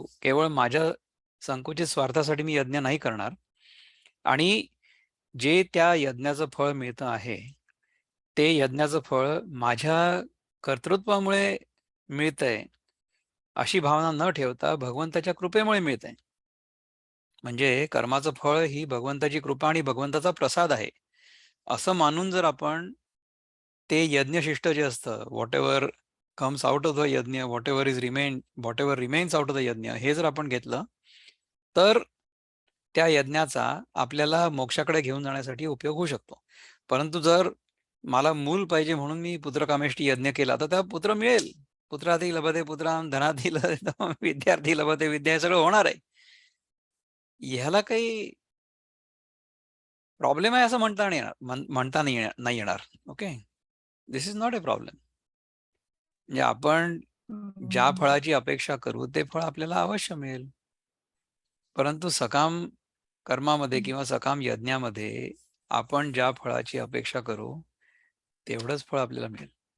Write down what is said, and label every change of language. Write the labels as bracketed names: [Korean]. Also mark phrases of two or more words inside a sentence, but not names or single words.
[Marathi] केवळ माझ्या संकुचित स्वार्थासाठी मी यज्ञ नाही करणार आणि जे त्या यज्ञाचं फळ मिळतं आहे, ते यज्ञाचं फळ माझ्या कर्तृत्वामुळे मिळतंय, अशी भावना न ठेवता भगवंताच्या कृपेमुळे मिळतंय. म्हणजे कर्माचं फळ ही भगवंताची कृपा आणि भगवंताचा प्रसाद आहे. असं मानून जर आपण ते यज्ञशिष्ट जे असतं, [English] whatever comes out of the यज्ञ, whatever remains out of the यज्ञ, [Marathi] हे जर आपण घेतलं, तर त्या यज्ञाचा आपल्याला मोक्षाकडे घेऊन जाण्यासाठी उपयोग होऊ शकतो. परंतु जर मला मूल पाहिजे म्हणून मी पुत्रकामेष्टी यज्ञ केला, तर त्या पुत्र मिळेल. [Sanskrit] पुत्रार्थी लभते पुत्रां धनार्थी विद्यार्थी लभते विद्या, [Marathi] हे सगळं होणार आहे. ह्याला काही प्रॉब्लेम आहे असं म्हणता नाही येणार, म्हणता नाही येणार. ओके, [English] this is not a problem. [Marathi] म्हणजे आपण ज्या फळाची अपेक्षा करू ते फळ आपल्याला अवश्य मिळेल. परंतु सकाम कर्मामध्ये किंवा सकाम यज्ञामध्ये आपण ज्या फळाची अपेक्षा करू तेवढंच फळ आपल्याला मिळेल.